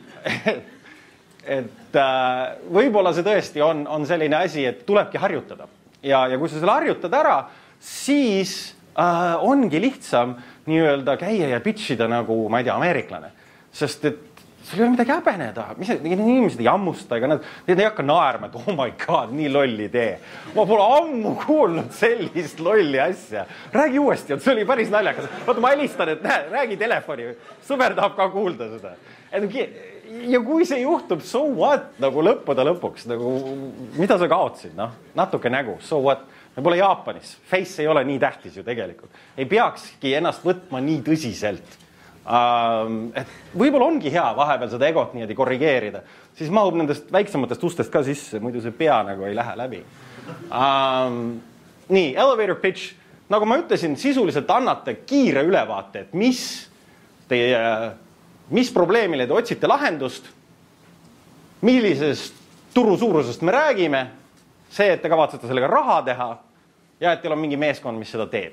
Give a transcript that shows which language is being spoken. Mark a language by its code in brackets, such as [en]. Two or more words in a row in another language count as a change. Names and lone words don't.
[et] Et võib-olla see tõesti on selline asi, et tulebki harjutada. ja kui sa selle harjutad ära, siis ongi lihtsam nii-öelda käia ja pitchida nagu, ma ei tea, ameeriklane. Sest et sul ei ole midagi häbeneda. Inimesed ei ammusta, ega nad ei hakka naerma, et [en] oh my god, [et] nii lolli idee. Ma pole ammu kuulnud sellist lolli asja. Räägi uuesti, et see oli päris naljakas. Vaata, ma helistan, et näe, räägi telefoni. Sõber tahab ka kuulda seda. Ja kui see juhtub, [en] so what? [et] Nagu lõppuda lõpuks, nagu, mida sa kaotsid? No, natuke nägu, [en] so what? [et] Me pole Jaapanis. Face ei ole nii tähtis ju tegelikult. Ei peakski ennast võtma nii tõsiselt. Et võib-olla ongi hea vahepeal seda egot niimoodi korrigeerida, siis mahub nendest väiksematest ustest ka sisse, muidu see pea nagu ei lähe läbi. Nii, [en] elevator pitch, [et] nagu ma ütlesin, sisuliselt annate kiire ülevaate, et mis probleemile te otsite lahendust, millisest turu suurusest me räägime, see, et te kavatsete sellega raha teha ja et teil on mingi meeskond, mis seda teeb.